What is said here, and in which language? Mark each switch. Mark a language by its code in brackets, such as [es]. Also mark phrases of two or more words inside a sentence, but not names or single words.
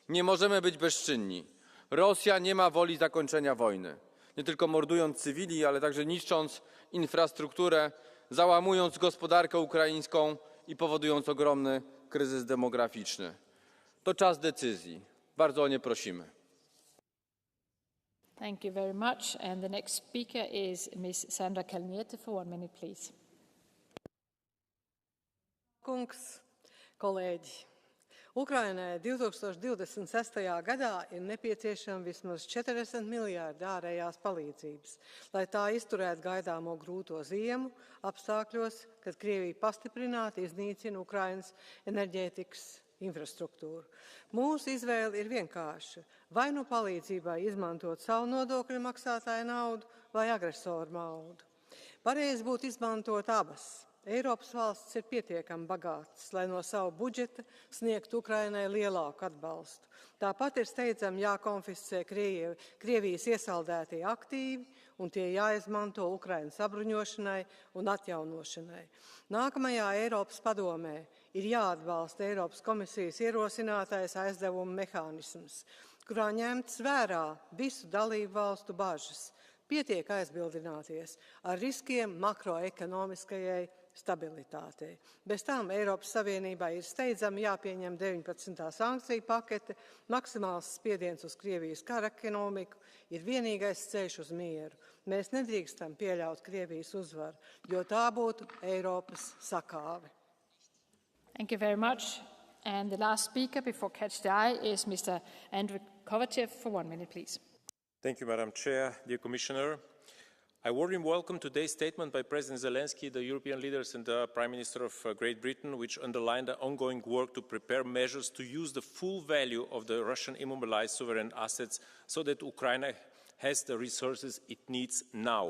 [pl] Nie możemy być bezczynni. Rosja nie ma woli zakończenia wojny. Nie tylko mordując cywili, ale także niszcząc infrastrukturę, załamując gospodarkę ukraińską i powodując ogromny kryzys demograficzny. To czas decyzji. Bardzo o nie prosimy. [en] Thank you very much. And the next speaker is Ms. Sandra Kalniete for 1 minute, please. [lv] Kungs, kolēģi, Ukrainai 2026. gadā ir nepieciešama vismaz 40 miljārdi ārējās palīdzības, lai tā izturētu gaidāmo grūto ziemu apstākļos, kad Krievija pastiprināti iznīcina Ukrainas enerģētikas infrastruktūru. Mūsu izvēle ir vienkārša. Vai nu palīdzībai izmantot savu nodokļu maksātāju naudu vai agresoru naudu. Pareizi būtu izmantot abas. Eiropas valsts ir pietiekami bagātas, lai no savu budžeta sniegtu Ukrainai lielāku atbalstu. Tāpat ir steidzami jākonfiscē Krievijas iesaldētie aktīvi un tie jāizmanto Ukrainas apbruņošanai un atjaunošanai. Nākamajā Eiropas padomē ir jāatbalsta Eiropas komisijas ierosinātais aizdevumu mehānisms, kurā ņemts vērā visu dalību valstu bažas. Pietiek aizbildināties ar riskiem makroekonomiskajai stabilitātei. Bez tām Eiropas Savienībai ir steidzami jāpieņem 19. sankciju pakete, maksimāls spiediens uz Krievijas kara ekonomiku ir vienīgais ceļš uz mieru. Mēs nedrīkstam pieļaut Krievijas uzvaru, jo tā būtu Eiropas sakāve. [en] Thank you very much. And the last speaker before Catch the Eye is Mr. Andrew Kovachev for 1 minute, please. Thank you, Madam Chair, dear Commissioner. I warmly welcome today's statement by President Zelensky, the European leaders and the Prime Minister of Great Britain, which underlined the ongoing work to prepare measures to use the full value of the Russian immobilized sovereign assets so that Ukraine has the resources it needs now.